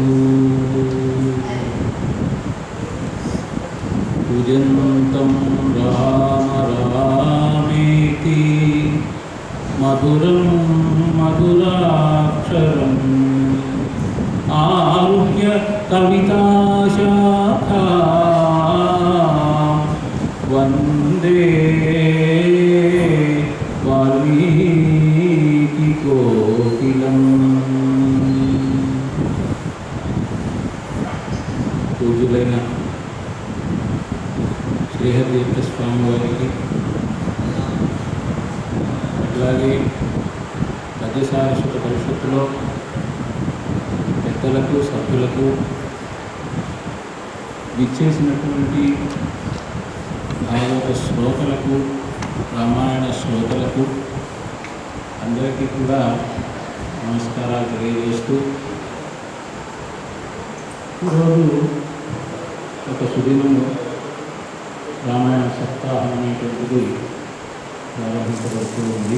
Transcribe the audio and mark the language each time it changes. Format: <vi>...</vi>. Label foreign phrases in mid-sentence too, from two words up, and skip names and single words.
<sa>पूजन्तं राम रामेति मधुरं मधुराक्षरम् आरुह्य कविताशाखा वन्दे वाल्मीकिकोकिलम्।</sa> <te>पूज्युलैన శ్రీహరిదీర్థ స్వామి వారికి, అట్లాగే పద్యసారస్వత పరిషత్తులో పెద్దలకు సభ్యులకు విచ్చేసినటువంటి భాగవత శ్రోతలకు రామాయణ శ్రోతలకు అందరికీ కూడా నమస్కారాలు తెలియజేస్తూ ఈరోజు ఒక సుదినము రామాయణ సప్తాహం అనేటువంటిది ప్రారంభించబడుతూ ఉంది.</te>